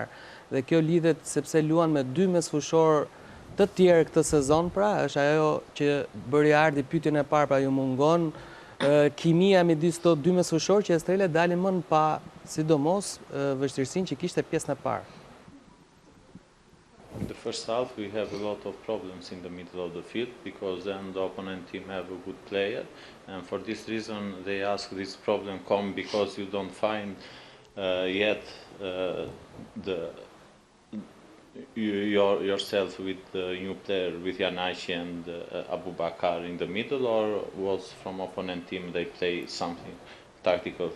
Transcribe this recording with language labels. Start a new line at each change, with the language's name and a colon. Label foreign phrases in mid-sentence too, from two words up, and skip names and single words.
Albanian: Dhe kjo lidhet sepse luan me 2 mesfushor të tjerë këtë sezon, pra është ajo që bëri Ardi pyetjen e parë, pra ju mungon kimia midis këto 2 mesfushor që Estrela dalin më në pa, sidomos vështirësinë që kishte pjesën e parë.
English: In the first half we have a lot of problems in the middle of the field because then the opponent team have a good player, and for this reason they ask this problem come because you don't find yet yourself with the new player, with Janashi and Abubakar in the middle, or was from opponent team they play something tactical?